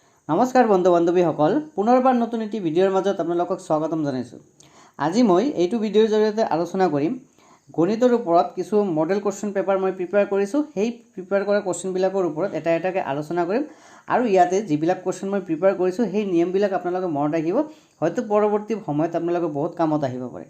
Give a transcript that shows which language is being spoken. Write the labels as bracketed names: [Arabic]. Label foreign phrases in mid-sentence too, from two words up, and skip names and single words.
[Assamese] নমস্কাৰ বন্ধু বান্ধৱীসকল পুনৰবাৰ নতুন এটি ভিডিঅ'ৰ মাজত আপোনালোকক স্বাগতম জনাইছোঁ। আজি মই এইটো ভিডিওৰ জৰিয়তে আলোচনা কৰিম গণিতৰ ওপৰত কিছু [English] model question paper [Assamese] মই প্ৰিপেয়াৰ কৰিছো। সেই প্ৰিপেয়াৰ কৰা কোৱেশ্চন বিলাকৰ ওপৰত এটা এটাকে আলোচনা কৰিম আৰু ইয়াতে যিবিলাক কোৱেশ্চন মই প্ৰিপেয়াৰ কৰিছো সেই নিয়মবিলাক আপোনালোকে মনত ৰাখিব, হয়তো পৰৱৰ্তী সময়ত আপোনালোকে বহুত কামত আহিব পাৰে।